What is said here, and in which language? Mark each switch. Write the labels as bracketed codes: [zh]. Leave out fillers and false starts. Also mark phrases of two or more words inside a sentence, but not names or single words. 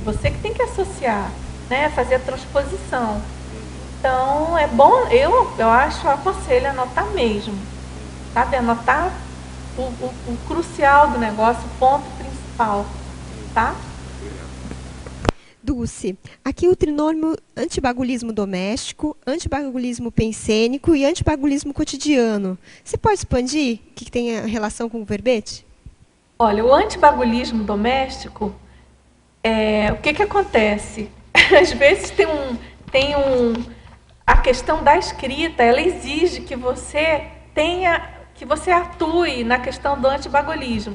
[pt] Você que tem que associar, né, fazer a transposição. Então, é bom, eu aconselho a anotar mesmo. Sabe? Anotar o crucial do negócio, o ponto principal. Tá? Dulce, aqui o trinômio antibagulismo doméstico, antibagulismo pensênico e antibagulismo cotidiano. Você pode expandir o que tem a relação com o verbete? Olha, o antibagulismo doméstico, o que acontece? Às vezes a questão da escrita, ela exige que você atue na questão do antibagulismo.